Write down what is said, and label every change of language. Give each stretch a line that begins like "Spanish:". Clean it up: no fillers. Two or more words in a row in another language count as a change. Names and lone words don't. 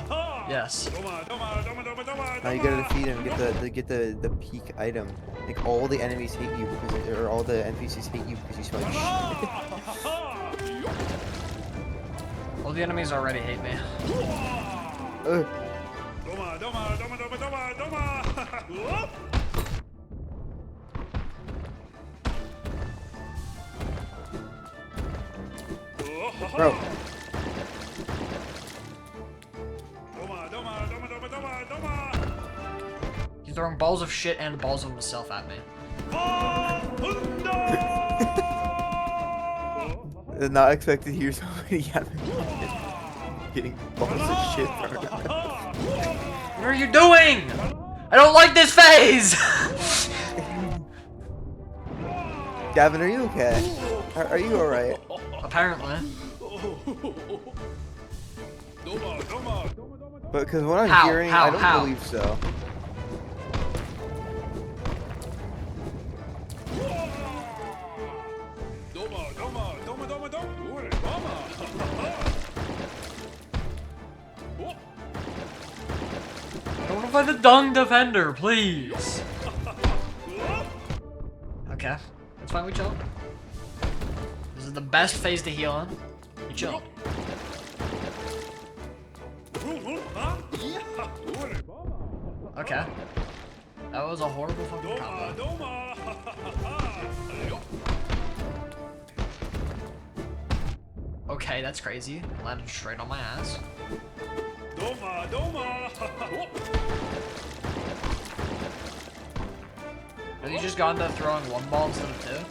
English: Yes. Now you gotta defeat him, get the peak item. Like all the enemies hate you because, or all the NPCs hate you because you smell like shit. the enemies already hate me. Ugh. Doma, doma, doma, doma, doma, doma. Whoop. Bro, Doma, doma, doma, doma, doma, doma. He's throwing balls of shit and balls of himself at me. did not expect to hear somebody getting balls of shit thrown at them. What are you doing? I don't like this phase! Gavin, are you okay? Are you alright? Apparently. Doma, doma, doma, doma. But because what I'm How? hearing, How? I don't How? believe so. Doma, doma, doma, doma, doma. Ure, doma. Whoop. I don't know if I'm the dung defender, please. Okay. That's fine, we chill. This is the best phase to heal in. We chill. Okay. That was a horrible fucking Doma, combo. doma. Okay, that's crazy. Landed straight on my ass. Doma, doma. Whoop. Have you just gone to throwing one ball instead of two?